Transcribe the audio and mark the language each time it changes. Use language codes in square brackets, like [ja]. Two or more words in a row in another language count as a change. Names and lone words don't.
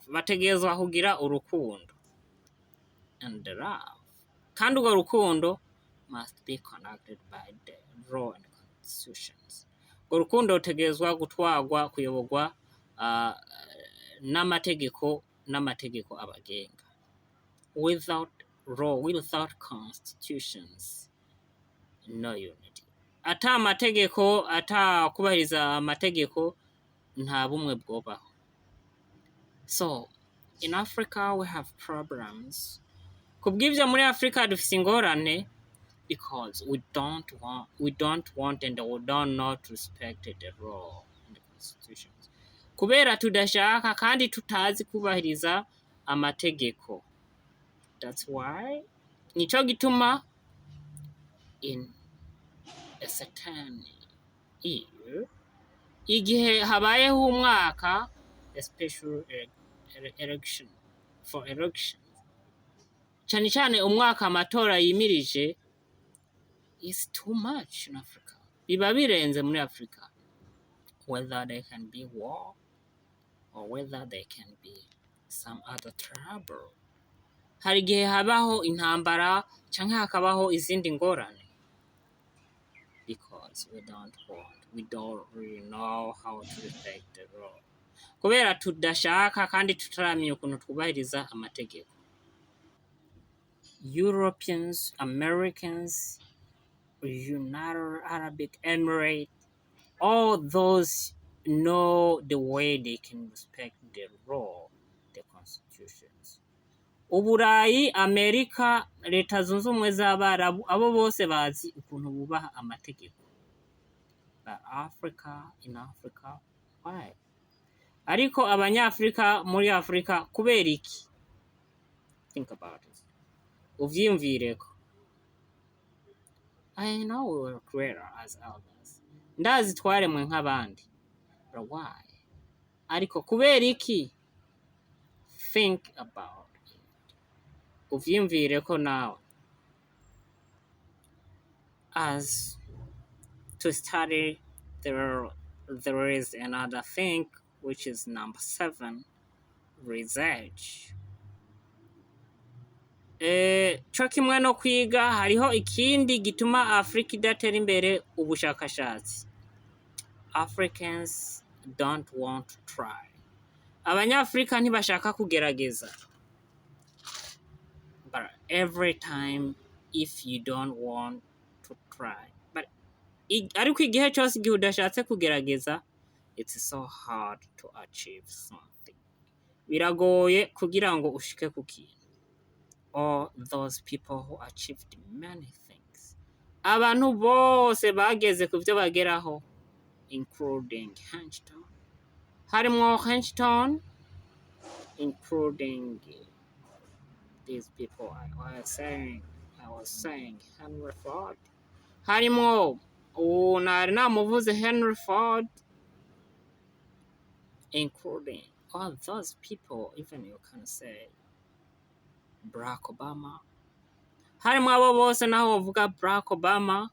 [rn] Bategerezwa kugira urukundo. [en] And the love, [rn] kandi urwo rukundo [en] must be conducted by the law and constitutions. [rn] Urwo rukundo rutegerezwa gutwagwa, kuyoborwa n'amategeko abagenga. [en] Without law, without constitutions, no unity. [rn] Ata amategeko, ata kubahiriza amategeko, nta bumwe bwobaho. [en] So in Africa we have problems. [rn] Kubw'ivyo muri Africa dufise ingorane [en] because we don't want and we don't not respect the law and the constitutions. [rn] Kubera tudashaka kandi tutazi kubahiriza amategeko. [en] That's why [rn] nico gituma [en] in a certain year [rn] igihe habayeho umwaka [en] a special election for election [rn] cyane cyane umwaka amatora yimirije [en] is too much in Africa. [rn] Biba birenze muri Africa, [en] whether there can be war or whether there can be some other trouble. [rn] Hari igihe habaho intambara canke hakabaho izindi ngorane [en] because we don't really know how to respect the law. [rn] Kubera tudashaka kandi tutaramenya ukuntu twubahiriza amategeko. [en] Europeans, Americans, United Arab Emirates, all those know the way they can respect the law, the constitutions. [rn] Uburayi, Amerika, Leta Zunze Ubumwe z'Abarabu, abo bose bazi ukuntu bubaha amategeko. [en] But in Africa, why? [rn] Ariko abanyafrika muri Afrika kubera iki? [en] Think about it. Uvyiyumvireko. I know we were created as elders. [rn] Ndazi twaremwe nk'abandi. [en] But why? [rn] Ariko kubera iki? [en] Think about it. [rn] Uvyiyumvireko nawe. [en] As to study, there is another thing, which is number 7, research. [rn] Co kimwe no kwiga hariho ikindi gituma Afrika idatera imbere, ubushakashatsi. [en] Africans don't want to try. [rn] Abanyafrika ntibashaka kugerageza. [en] But every time if you don't want to try, but [rn] ariko igihe cyose igihe udashatse kugerageza, [en] it's so hard to achieve something. [rn] Biragoye kugira ngo ushike ku kintu. [en] All those people who achieved many things. [rn] Abantu bose bageze ku byo bageraho, [en] including Einstein. Harimo Einstein, including these people I was saying Henry Ford. [rn] Harimo nari namuvuze [en] Henry Ford, including all those people, even you can say Barack Obama. [rn] Harimo abo bose naho bavuga Barack Obama.